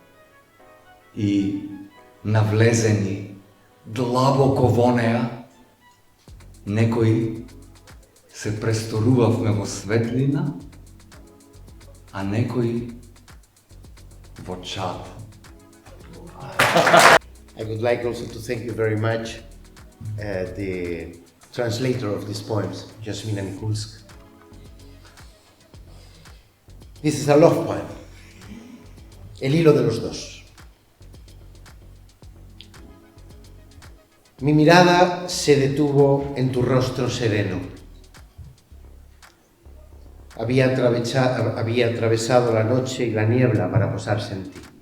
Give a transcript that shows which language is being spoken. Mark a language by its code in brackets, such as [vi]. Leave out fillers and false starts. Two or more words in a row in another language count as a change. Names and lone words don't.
[mk] и навлезени длабоко во неа, некои се престорувавме во светлина, а некои во чад. [en] I would like also to thank you very much, the translator of these poems, Jasmina Mikulska. This is a love poem, [es] El hilo de los dos. Mi mirada se detuvo en tu rostro sereno. Había atravesado la noche y la niebla para posarse en ti.